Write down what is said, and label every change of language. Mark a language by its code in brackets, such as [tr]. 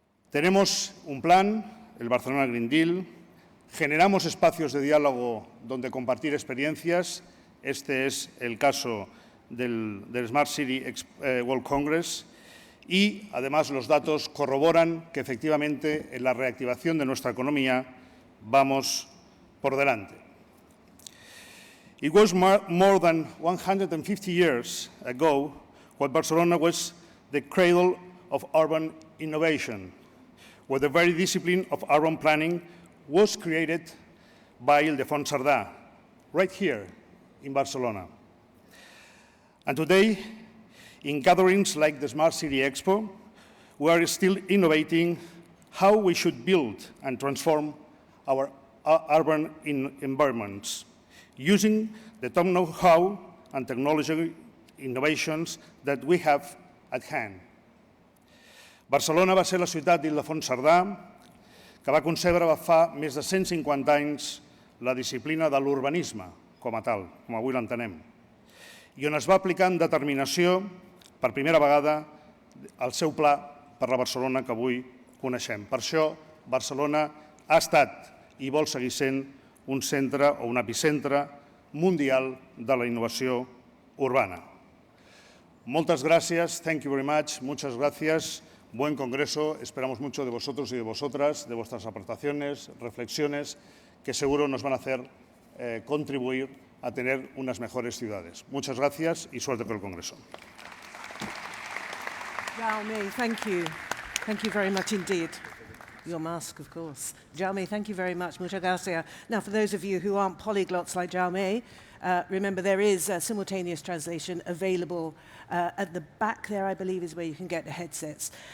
[es] Tenemos un plan, el Barcelona Green Deal, generamos espacios de diálogo donde compartir experiencias. Este es el caso del Smart City World Congress y, además, los datos corroboran que, efectivamente, en la reactivación de nuestra economía vamos por delante. [en] It was more than 150 years ago when Barcelona was the cradle of urban innovation, where the very discipline of urban planning was created by Ildefons Cerdà, right here in Barcelona. And today, in gatherings like the Smart City Expo, we are still innovating how we should build and transform our urban environments, using the top know-how and technology innovations that we have at hand. [ca] Barcelona va ser la ciutat d'Ildefons Cerdà que va concebre fa més de 150 anys la disciplina de l'urbanisme com a tal, com avui l'entenem, i on es va aplicar amb determinació per primera vegada el seu pla per la Barcelona que avui coneixem. Per això, Barcelona ha estat i vol seguir sent un centre o un epicentre mundial de la innovació urbana. [es] Muchas gracias, [en] thank you very much, [es] muchas gracias, buen congreso, esperamos mucho de vosotros y de vosotras, de vuestras aportaciones, reflexiones, que seguro nos van a hacer contribuir a tener unas mejores ciudades. Muchas gracias y suerte con el congreso. [en] Jaume, thank you. Thank you very much indeed. Your mask, of course. Jaume, thank you very much. [es] Muchas gracias. [en] Now, for those of you who aren't polyglots like Jaume, remember there is a simultaneous translation available at the back there, I believe, is where you can get the headsets.